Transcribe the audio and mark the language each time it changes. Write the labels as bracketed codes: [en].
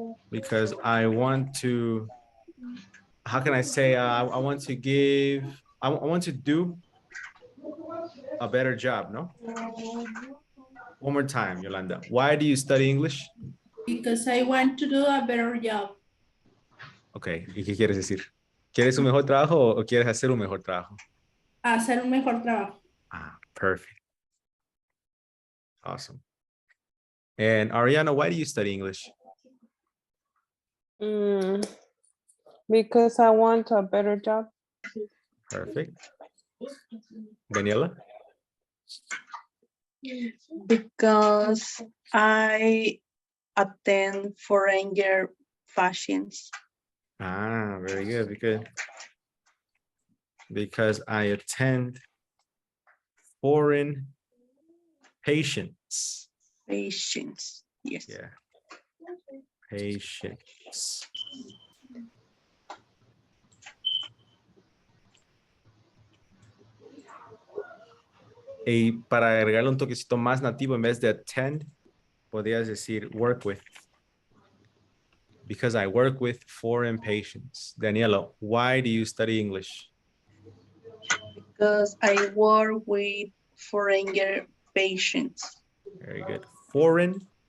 [en] Because I want to, how can I say, I want to give, I want to do a better job, no? One more time, Yolanda. Why do you study English? Because I want to do a better job. [es] Ok, ¿y qué quieres decir? ¿Quieres un mejor trabajo o quieres hacer un mejor trabajo? Hacer un mejor trabajo. [en] Ah, perfect. Awesome. And Ariana, why do you study English? Because I want a better job. Perfect. Daniela? Because I attend foreigner fashions. Ah, very good. Because I attend foreign patients. Fashions. Yes. Yeah. Patients. [es] Y para agregarle un toquecito más nativo, en vez de attend, podrías decir [en] work with. Because I work with foreign patients. Daniela, why do you study English? Because I work with foreigner patients. Very good. Foreign